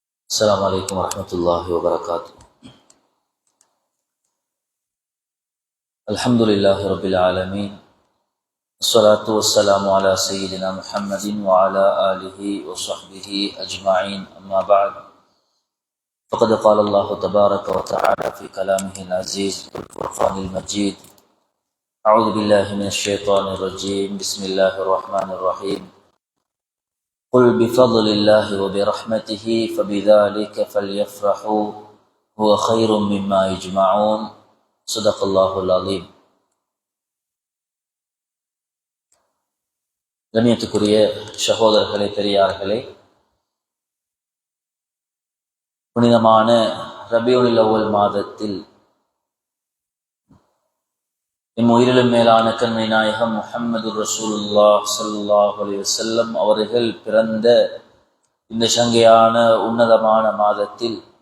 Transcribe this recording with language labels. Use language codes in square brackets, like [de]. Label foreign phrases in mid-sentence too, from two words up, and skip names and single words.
[ar] السلام عليكم ورحمة الله وبركاته. الحمد لله رب العالمين، الصلاة والسلام على سيدنا محمد وعلى آله وصحبه أجمعين، أما بعد، فقد قال الله تبارك وتعالى في كلامه العزيز والفرقان المجيد: أعوذ بالله من الشيطان الرجيم، بسم الله الرحمن الرحيم. قل بفضل الله وبرحمته فبذلك فليفرحوا هو خير مما يجمعون. صدق الله العظيم. [ta] கண்ணியத்துக்குரிய சகோதரர்களே, பெரியார்களே, புனிதமான ரபியுல் அவ்வல் மாதத்தில் உயிரிலும் மேலான கண்மை நாயகம் முஹம்மது [ar] رسول الله صلى الله عليه وسلم [ta] அவர்கள் பிறந்த இந்த சங்கையான உன்னதமான மாதத்தில்